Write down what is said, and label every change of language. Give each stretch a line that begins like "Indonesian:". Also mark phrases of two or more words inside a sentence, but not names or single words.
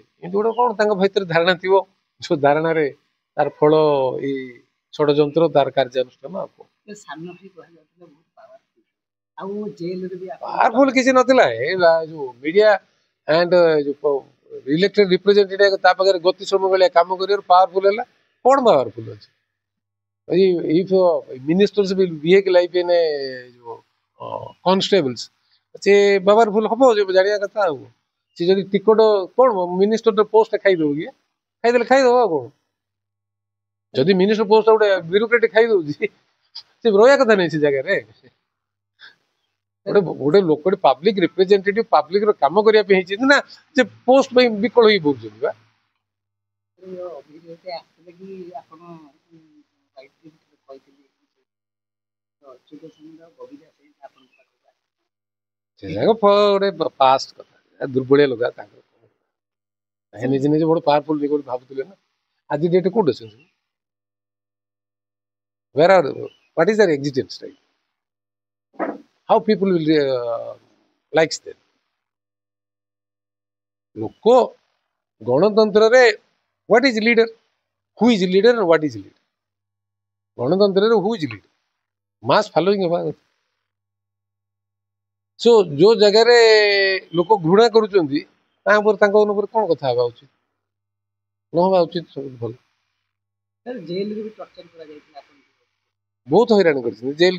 Odia: ଏମିତି ଗୋଟେ କ'ଣ ତାଙ୍କ ଭିତରେ ଧାରଣା ଥିବ, ଯୋଉ ଧାରଣାରେ ତାର ଫଳ ଏଇ ଷଡ଼ଯନ୍ତ୍ର, ତାର କାର୍ଯ୍ୟାନୁଷ୍ଠାନ। ପାୱାରଫୁଲ କିଛି ନଥିଲା। ଏ ଯୋଉ
English: media and
Odia: ଯୋଉ
English: elected representative
Odia: ତା ପାଖରେ ଗତି ସମୟ ଭଳିଆ କାମ କରିବାରୁ ପାୱାରଫୁଲ ହେଲା। କ'ଣ ପାୱାରଫୁଲ ଅଛି?
English: If ministers will behave like in constables,
Odia: ସେ ପାୱାରଫୁଲ ହବ ଜାଣିବା କଥା। ଆଉ ସେ ଯଦି ଟିକଟ କ'ଣ
English: minister post
Odia: ଖାଇଦବ କି? ଖାଇଦେଲେ ଖାଇଦବ। ଆଉ କ'ଣ, ଯଦି
English: minister post
Odia: ଗୋଟେ ବ୍ୟୁରୋକ୍ରାଟ ଖାଇଦଉଛି, ସେ ରହିବା କଥା ନାହିଁ ସେ ଜାଗାରେ। ଗୋଟେ ଲୋକଟେ
English: public representative,
Odia: ପବ୍ଲିକର କାମ କରିବା ପାଇଁ ହେଇଛନ୍ତି ନା, ଯେ ପୋଷ୍ଟ ପାଇଁ ବିକଳ ହେଇ ପଡୁଛନ୍ତି ବା। ସେ ଯାକ ଗୋଟେ ପାଷ୍ଟ କଥା, ଦୁର୍ବଳିଆ ଲୋକ। ତାଙ୍କର ନିଜେ ନିଜେ ବଡ ପାୱାରଫୁଲ ବୋଲି ଭାବୁଥିଲେ ନା। ଆଜି ଡେଟ୍ କୋଉଠି ଅଛନ୍ତି?
English: What is their existence, right? How people will likes them?
Odia: ଲୋକ ଗଣତନ୍ତ୍ରରେ
English: what is leader, who is leader and what is leader? ଗଣତନ୍ତ୍ରରେ who is leader? mass following
Odia: ହେବା କଥା। ସୋ ଯୋଉ ଜାଗାରେ ଲୋକ ଘୃଣା କରୁଛନ୍ତି, ତାଙ୍କ ଉପରେ କ'ଣ କଥା ହେବା ଉଚିତ, ନ ହେବା ଉଚିତ? ସବୁ ଭଲ। ବହୁତ ହଇରାଣ କରିଛନ୍ତି ଜେଲରେ।